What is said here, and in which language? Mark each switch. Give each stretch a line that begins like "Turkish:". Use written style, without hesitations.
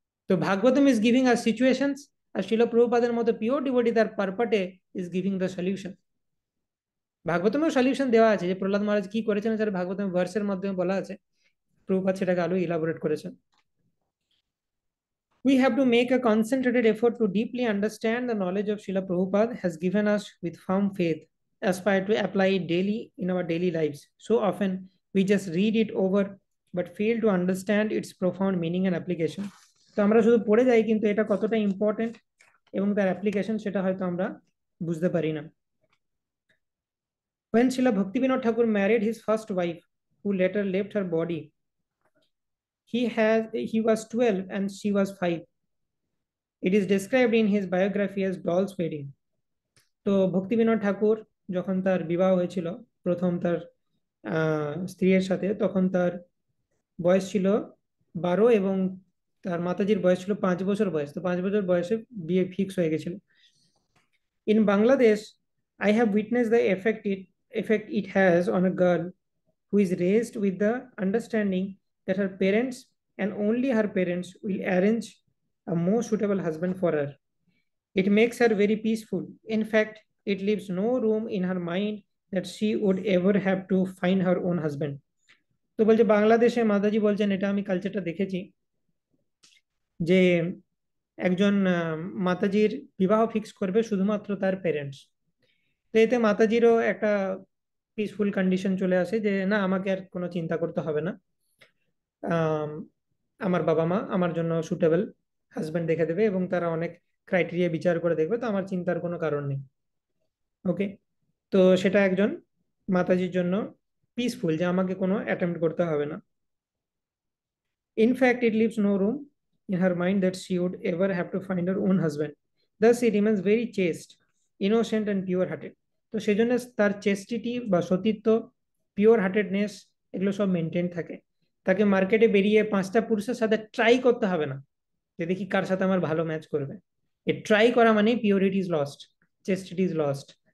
Bangla: তো Bhagavatam
English: is giving us situations,
Bangla: আর শিল প্রভুপাদের মতো পিওর ডিভোটি তার পারপাটে
English: Is giving the solution.
Bangla: ভাগবতমেও solution দেওয়া আছে, যে প্রহ্লাদ মহারাজ কি করেছেন সেটা ভাগবতম ভার্সের মাধ্যমে বলা আছে, প্রভুপাদ সেটাকে আরো ইলাবোরেট করেছেন।
English: We have to make a concentrated effort to deeply understand the knowledge of Srila Prabhupada has given us with firm faith, aspire to apply it daily in our daily lives. So often we just read it over but fail to understand its profound meaning and application.
Bangla: তো আমরা শুধু পড়ে যাই, কিন্তু এটা কতটা important এবং তার অ্যাপ্লিকেশন সেটা হয়তো আমরা বুঝতে পারি না।
English: When Srila Bhaktivinoda Thakur married his first wife, who later left her body, he was 12 and she was 5. It is described in his biography as doll's wedding.
Bangla: তো ভক্তিবিনোদ ঠাকুর যখন তার বিবাহ হয়েছিল প্রথম তার স্ত্রীর সাথে, তখন তার বয়স ছিল 12 এবং তার মাতাজির বয়স ছিল 5 বছর বয়স। তো 5 বছর বয়সে বিয়ে ফিক্স হয়ে গেছিল।
English: In Bangladesh, I have witnessed the effect it has on a girl who is raised with the understanding that her parents and only her parents will arrange a more suitable husband for her. It makes her very peaceful. In fact, it leaves no room in her mind that she would ever have to find her own husband.
Bangla: তো বলছে বাংলাদেশে মাতাজি বলছেন, এটা আমি কালচারটা দেখেছি, যে একজন মাতাজির বিবাহ ফিক্স করবে শুধুমাত্র তার পেরেন্টস। তো এতে মাতাজিরও একটা পিসফুল কন্ডিশন চলে আসে, যে না, আমাকে আর কোনো চিন্তা করতে হবে না, আম, আমার বাবা মা আমার জন্য সুটেবল হাজবেন্ড দেখে দেবে এবং তারা অনেক ক্রাইটেরিয়া বিচার করে দেখবে, তো আমার চিন্তার কোনো কারণ নেই। ওকে, তো সেটা একজন মাতাজির জন্য পিসফুল, যে আমাকে কোনো অ্যাটেম্প্ট করতে হবে না।
English: In fact, it leaves no room in her mind that she would ever have to find her own husband. Thus, she remains very chaste, innocent, and pure hearted.
Bangla: তো সেই জন্য তার চেস্টিটি বা সতীত্ব, পিওর হার্টেডনেস, এগুলো সব মেনটেন থাকে। তাকে মার্কেটে বেরিয়ে 5টা পুরুষের সাথে ট্রাই করতে হবে না যে দেখি কার সাথে আমার ভালো ম্যাচ করবে। এ ট্রাই করা মানে
English: Purity is lost, chastity is lost.